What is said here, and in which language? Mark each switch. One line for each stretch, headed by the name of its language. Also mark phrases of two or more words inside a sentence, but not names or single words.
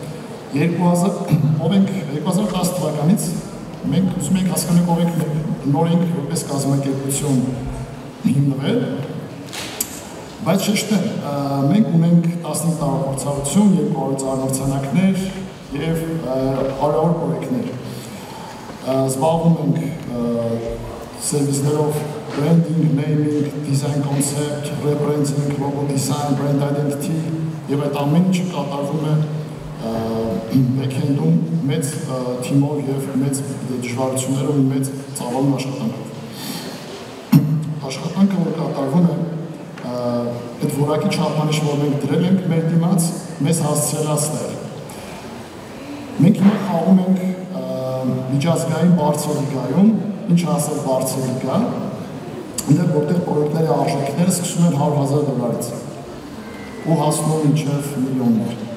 Armenian: 2010 թվականից մենք ուզում ենք հասկանանք ով ենք նոր ենք որպես կազմակերպություն հիմնվել, բայց շեշտեմ, մենք ունենք 15 տարվա փորձառություն, 200 արարողցանակներ և հարյուրավոր պրոյեկտներ։ Զբաղվում ենք սերվիսներով
English: branding, naming, design concept, rebranding, logo design, brand identity
Armenian: և այդ ամեն ինչը կատարվում է back-end-ում մեծ թիմով և մեծ դժվարություններով ու մեծ ծավալուն աշխատանքով։ Աշխատանքը, որ կատարվում է, այդ որակի չափանիշ, որ մենք դրել ենք մեր դիմաց, մեզ հասցրելաց ստեղ։ Մենք հիմա խաղում ենք միջազգային բարձր լիգայում, ինչ ասել բարձր լիգա, այնտեղ որտեղ պրոյեկտների արժեքները սկսում են $100,000-ից ու հասնում մինչև միլիոններ։